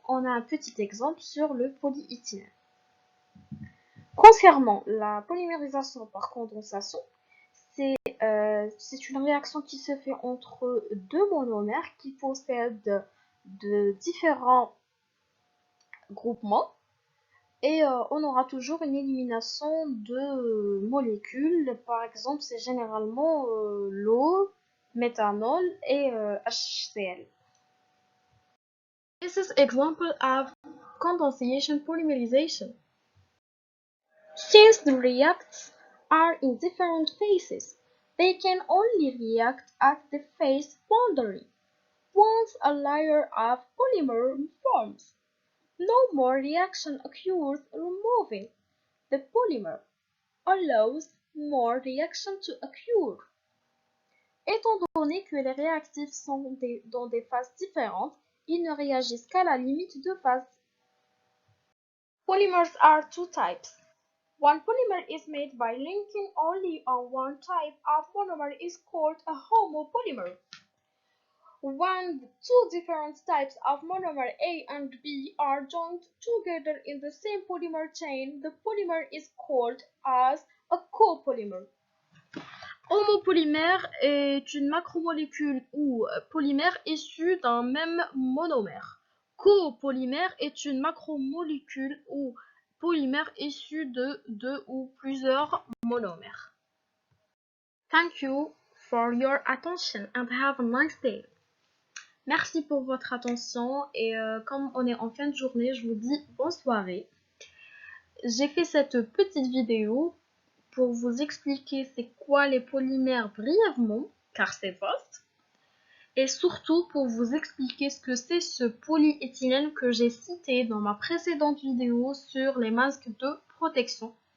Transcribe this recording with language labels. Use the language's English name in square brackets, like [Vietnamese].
[French] On a un petit exemple sur le polyéthylène. Concernant la polymérisation par condensation, c'est une réaction qui se fait entre deux monomères qui possèdent de différents groupements et on aura toujours une élimination de molécules. Par exemple, c'est généralement l'eau, méthanol et HCl. [English] This is example of condensation polymerization. Since the reacts are in different phases, they can only react at the phase boundary. Once a layer of polymer forms, no more reaction occurs removing the polymer, allows more reaction to occur. [French] Étant donné que les réactifs sont dans des phases différentes, ils ne réagissent qu'à la limite de phase. [English] Polymers are two types. One polymer is made by linking only on one type of monomer is called a homopolymer. When two different types of monomer A and B are joined together in the same polymer chain, the polymer is called as a copolymer. [French] Homopolymère est une macromolécule ou polymère issue d'un même monomère. Copolymère est une macromolécule ou polymère issue de deux ou plusieurs monomères. [English] Thank you for your attention and have a nice day. [French] Merci pour votre attention et comme on est en fin de journée, je vous dis bonne soirée. J'ai fait cette petite vidéo pour vous expliquer c'est quoi les polymères brièvement, car c'est vaste, et surtout pour vous expliquer ce que c'est ce polyéthylène que j'ai cité dans ma précédente vidéo sur les masques de protection.